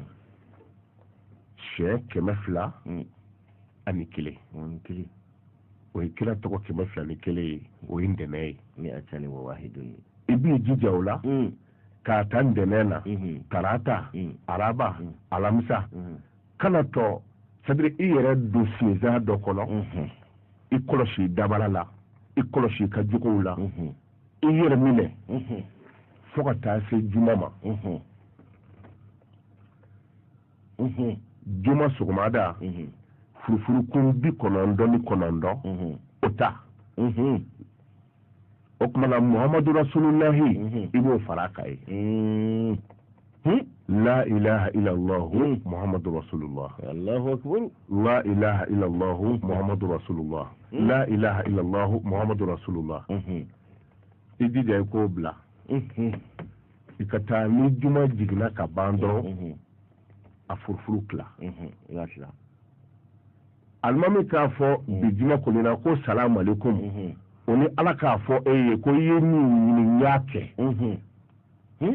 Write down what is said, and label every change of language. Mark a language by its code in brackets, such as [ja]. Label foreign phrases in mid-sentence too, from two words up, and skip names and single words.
[bm] Siɲɛ 200 ani 1. O ye kira tɔgɔ 200 ni 1 ye o ye ntɛnɛn ye. I b'i jija o la k'a ta ntɛnɛn na tarata araba alamisa kana tɔ c'est-à-dire i yɛrɛ don sinzan dɔ kɔnɔ i kɔlɔsi dabara la i kɔlɔsi ka jogow la i yɛrɛ minɛ fo ka taa se juma ma. Juma sɔgɔmada furufurukun 99 o ta. O kumana [ar] محمد رسول الله [bm] i b'o fara ka ye. [ar] لا إله إلا الله محمد رسول الله. الله أكبر. لا إله إلا الله محمد رسول الله. لا إله إلا الله محمد رسول الله. [bm] I jija i k'o bila. I ka taa ni juma jiginna ka ban dɔrɔn a furufuru tila. Alimami k'a fɔ bi juma kɔnina ko [ar] سلام عليكم. [bm] O ni ala k'a fɔ e ye ko i ye min ɲini n y'a kɛ.